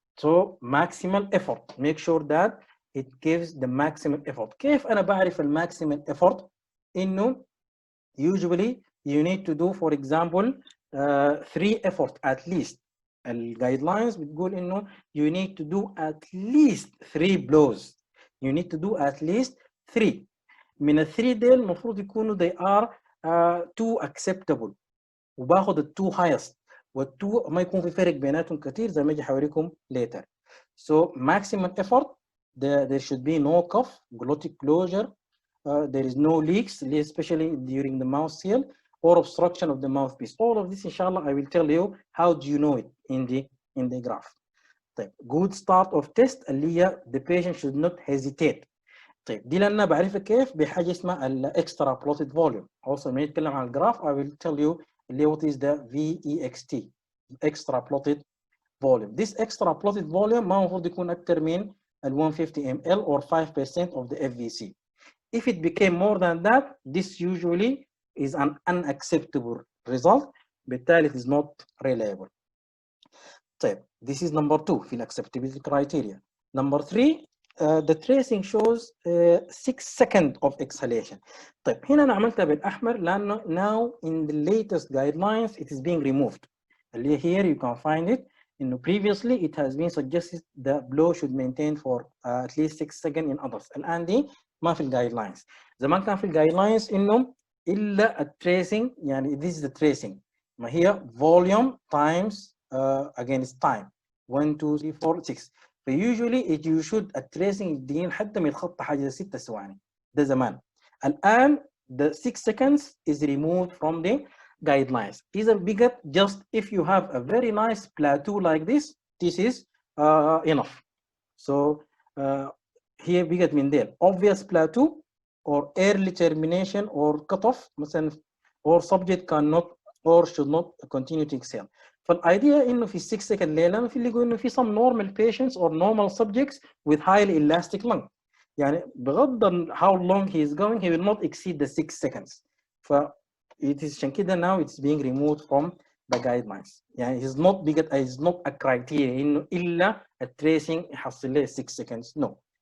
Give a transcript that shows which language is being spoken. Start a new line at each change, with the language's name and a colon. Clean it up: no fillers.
English: So maximal effort, make sure that it gives the maximum effort.
Arabic: كيف أنا بعرف
English: maximum effort؟ إنه usually you need to do, for example, 3 effort at least.
Arabic: الجايدلاينز بتقول إنه
English: you need to do at least 3 blows. You need to do at least 3.
Arabic: من ال 3 ديل المفروض يكونوا
English: they are 2 acceptable،
Arabic: وباخد ال 2 highest، وال 2 ما يكون في فرق بيناتهم كتير زي ما اجي حوريكم later.
English: So maximum effort, there should be no cough, glottic closure, there is no leaks, especially during the mouth seal, or obstruction of the mouthpiece. All of this, inshallah, I will tell you how do you know it in the graph. طيب, good start of test اللي هي the patient should not hesitate.
Arabic: طيب دي لأنها بعرفها كيف بحاجة اسمها ال extrapolated volume.
English: Also
Arabic: لما نتكلم عن الجراف
English: I will tell you اللي what is the VEXT, extrapolated volume. This extrapolated volume
Arabic: ما المفروض يكون أكثر من ال
English: 150 ml or 5% of the FVC. If it became more than that, this usually is an unacceptable result. بالتالي it is not reliable. طيب, this is number 2 في acceptability criteria. Number 3, the tracing shows 6 seconds of exhalation.
Arabic: طيب, هنا أنا عملتها بالأحمر لأنه
English: now in the latest guidelines it is being removed. اللي here you can find it. إنه previously it has been suggested the blow should maintain for at least 6 seconds in adults.
Arabic: الآن دي ما في الجايدلاينز. زمان كان في الجايدلاينز إنه إلا التريسنج، يعني
English: this is the tracing
Arabic: ما هي volume times against time 1 2 3 4 6. ف
English: usually you should
Arabic: التريسنج يدين حتى ما يتخطى حاجه 6 ثواني. ده زمان.
English: الان the 6 seconds is removed from the guidelines. إذا بقت just if you have a very nice plateau like this is enough. So here بقت من ديل obvious plateau or early termination or cutoff مثلا or subject cannot or should not continue to exhale.
Arabic: فالايديا انه في 6 سكند ليه؟ لانه في اللي يقول انه في
English: some normal patients or normal subjects with highly elastic lung.
Arabic: يعني بغض how long he is going
English: he will not exceed the 6 seconds. ف it is عشان كده now it's being removed from the guidelines. يعني it is not a criteria
Arabic: انه الا التريسنج يحصل له
English: 6 seconds. No.